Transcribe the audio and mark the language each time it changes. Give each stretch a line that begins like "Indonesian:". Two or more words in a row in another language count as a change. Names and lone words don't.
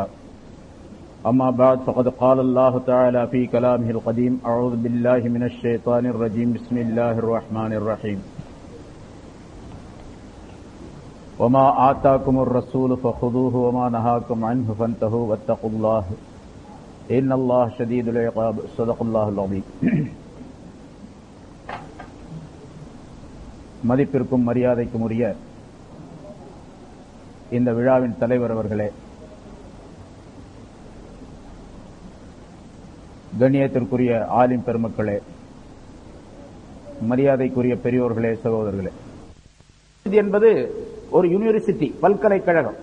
Arabic: أما بعد فقد قال الله تعالى في كلامه القديم: أعوذ بالله من الشيطان الرجيم. بسم الله الرحمن الرحيم. وما آتاكم الرسول فخذوه وما نهاكم عنه فانتهوا واتقوا الله إن الله شديد العقاب. صدق الله العظيم.
Tamil: மதிப்பிற்கும் மரியாதைக்கும் உரிய இந்த விழாவின் தலைவர் அவர்களே, கண்ணியத்திற்குரிய ஆலிம் பெருமக்களே, மரியாதைக்குரிய பெரியோர்களே, சகோதரர்களே, என்பது ஒரு யூனிவர்சிட்டி, பல்கலைக்கழகம்.